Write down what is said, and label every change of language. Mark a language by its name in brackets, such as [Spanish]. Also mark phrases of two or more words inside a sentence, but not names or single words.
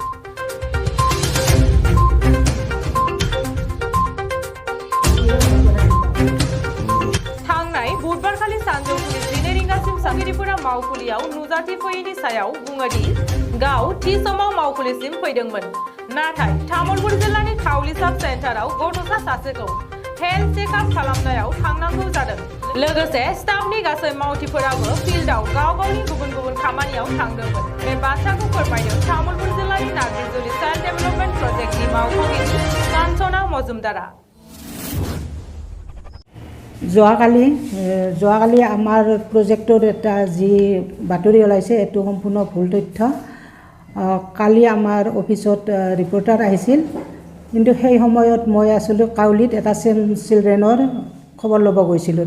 [Bodo] बुधबारखालि सानजौफुनि 12 रिंगासिम साख्रिफोरा मावखुलियाव नुजाथि फैयैनि सायाव बुङोदि गाव थि समाव मावखुलिसिम फैदोंमोन, नाथाय तामुलपुर जिल्लानि खावली साब सेन्टाराव गथ'सा सासेखौ [English] health checkup [Bodo] खालामनायाव थांनांगौ जादों। लोगोसे स्टाफनि गासै मावथिफोराबो फिल्डआव गाव गावनि गुबुन गुबुन खामानियाव थांदोंमोन। बे बाथ्राखौ फोरमायदों तामुलपुर जिल्लानि नाग्रिजुलि [English] child development projectनि [Bodo] मावख'गिरि कानसना मजुमदारा। [Assamese] যোৱাকালি আমাৰ প্ৰজেক্টৰ এটা যি বাতৰি ওলাইছে এইটো সম্পূৰ্ণ ভুল তথ্য। কালি আমাৰ অফিচত ৰিপৰ্টাৰ আহিছিল, কিন্তু সেই সময়ত মই আছিলোঁ কাউলীত এটা [English] SAM childrenৰ [Assamese] খবৰ ল'ব গৈছিলোঁ।